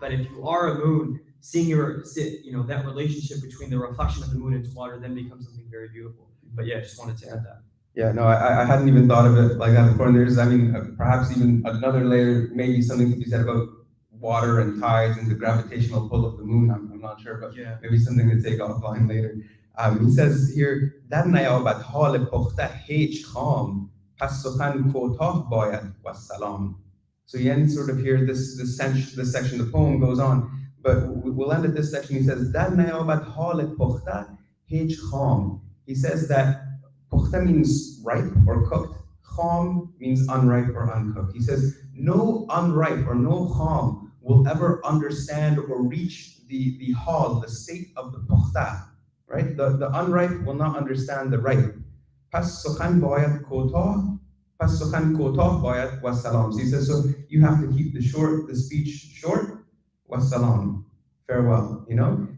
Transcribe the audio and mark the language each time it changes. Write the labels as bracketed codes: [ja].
[en] But if you are a moon, seeing that relationship between the reflection of the moon into water then becomes something very beautiful. But yeah, I just wanted to add that. Yeah, no, I hadn't even thought of it like that before. And there's, perhaps even another layer, maybe something to be said about water and tides and the gravitational pull of the moon. I'm not sure, but yeah, maybe something to take offline later. He says here, [fa] در نیابد حال پخته هیچ خام پس سخن کوتاه باید و سلام. [en] So you end sort of here, this section, the poem goes on, but we'll end at this section. He says, [fa] در نیابد حال پخته هیچ خام. [en] He says that pukhta means ripe or cooked. Kham means unripe or uncooked. He says, no unripe or no kham will ever understand or reach the hal, the state of the pukhta, right? The unripe will not understand the ripe. [fa] Pas sukhan bayat kotah bayat wa salam. [en] So he says, so you have to keep the speech short, [fa] wa salam. [en] farewell, you know?